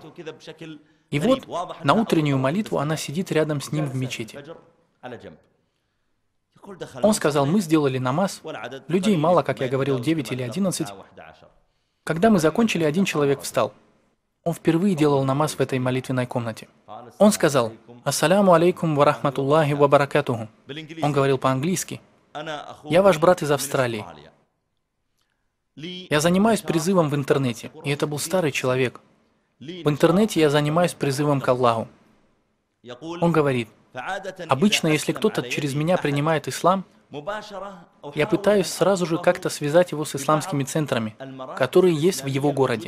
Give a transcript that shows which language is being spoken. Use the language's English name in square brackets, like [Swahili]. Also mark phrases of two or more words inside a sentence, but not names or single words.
[Russian] И вот, на утреннюю молитву она сидит рядом с ним в мечети. Он сказал, мы сделали намаз, людей мало, как я говорил, 9 или 11. Когда мы закончили, один человек встал. Он впервые делал намаз в этой молитвенной комнате. Он сказал, [Arabic] «السلام عليكم ورحمة الله وبركاته». [Russian] Он говорил по-английски, «Я ваш брат из Австралии. Я занимаюсь призывом в интернете». И это был старый человек. В интернете я занимаюсь призывом к Аллаху. Он говорит, обычно, если кто-то через меня принимает ислам, я пытаюсь сразу же как-то связать его с исламскими центрами, которые есть в его городе.